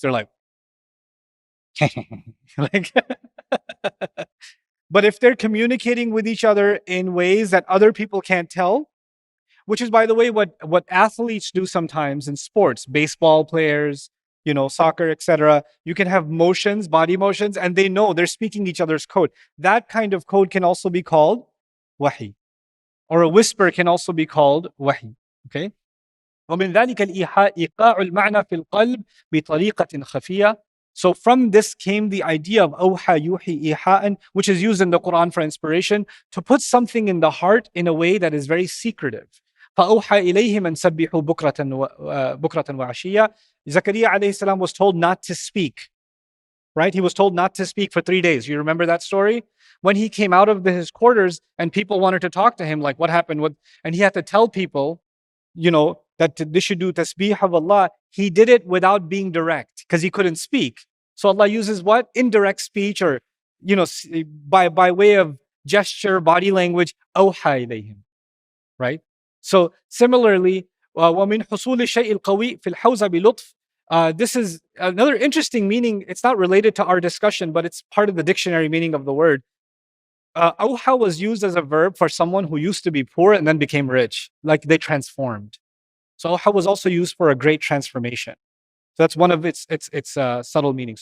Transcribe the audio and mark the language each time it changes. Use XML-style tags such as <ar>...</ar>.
<en>They're like, like, but if they're communicating with each other in ways that other people can't tell, which is, by the way, what athletes do sometimes in sports, baseball players, soccer, etc. You can have motions, body motions, and they know they're speaking each other's code. That kind of code can also be called wahi. Or a whisper can also be called wahi. Okay?</en> <ar>ومن ذلك الإيحاء إيقاع المعنى في القلب بطريقة خفية.</ar> <en>So from this came the idea of أوحى يوحي إيحاء, which is used in the Quran for inspiration, to put something in the heart in a way that is very secretive.</en> <ar>فأوحى إليهم أن سبحوا بكرة وعشية.</ar> <en>Zakaria alayhi salam was told not to speak. Right? He was told not to speak for 3 days. You remember that story? When he came out of his quarters and people wanted to talk to him, like what happened? And he had to tell people, that they should do tasbih of Allah. He did it without being direct because he couldn't speak. So Allah uses what? Indirect speech, or, by way of gesture, body language,</en> <ar>أوحى إليهم.</ar> <en>Right? So similarly,</en> <ar>ومن حصول الشيء القوي في الحوزة بلطف.</ar> <en>This is another interesting meaning. It's not related to our discussion, but it's part of the dictionary meaning of the word. Awha was used as a verb for someone who used to be poor and then became rich, like they transformed. So awha was also used for a great transformation. So that's one of its subtle meanings.</en>